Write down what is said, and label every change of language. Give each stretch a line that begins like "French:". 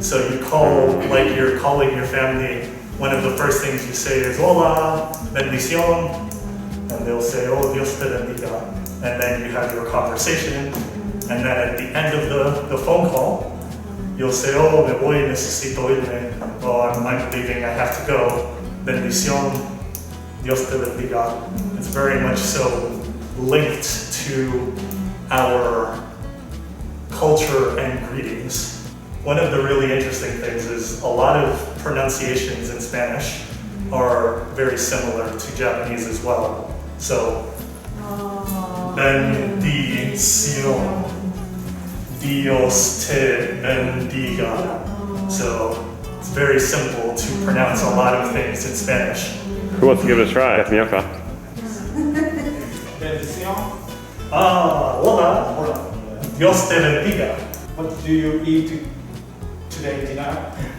English: So you call, like you're calling your family, one of the first things you say is
Spanish: Hola, Bendición,
English: and they'll say, Oh,
Spanish: Dios te bendiga.
English: And then you have your conversation, and then at the end of the phone call, you'll say, Oh,
Spanish: me voy, necesito irme.
English: Oh, I'm leaving, I have to go.
Spanish: Bendición, Dios te bendiga.
English: It's very much so linked to our culture and greetings. One of the really interesting things is a lot of pronunciations in Spanish are very similar to Japanese as well.
Spanish: So, Bendición, Dios te bendiga.
English: So, it's very simple to pronounce a lot of things in Spanish. Who wants to give it a try?
Spanish: Bendición. Bendición. Hola. Dios te bendiga.
English: What do you eat today dinner?